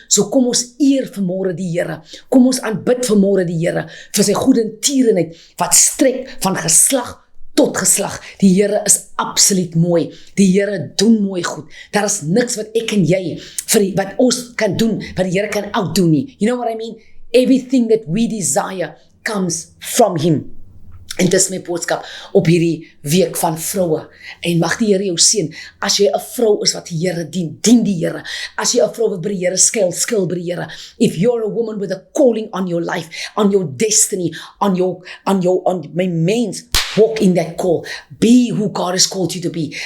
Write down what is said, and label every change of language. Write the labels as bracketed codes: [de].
[af] So kom ons eer vanmôre die Here. Kom ons aanbid vanmôre die Here vir sy goedertierenheid wat strek van geslag tot geslag. Die Here is absoluut mooi. Die Here doen mooi goed. Daar is niks wat ek en jy wat ons kan doen, wat die Here kan outdoen nie. [en] You know what I mean? Everything that we desire comes from Him. [af] En dis my boodskap op hierdie week van vroue. En mag die Here jou seën. As jy 'n vrou is wat die Here dien, dien die Here. As jy 'n vrou wat by die Here skuil by die Here. [en] If you're a woman with a calling on your life, on your destiny, on my means, walk in that call. Be who God has called you to be.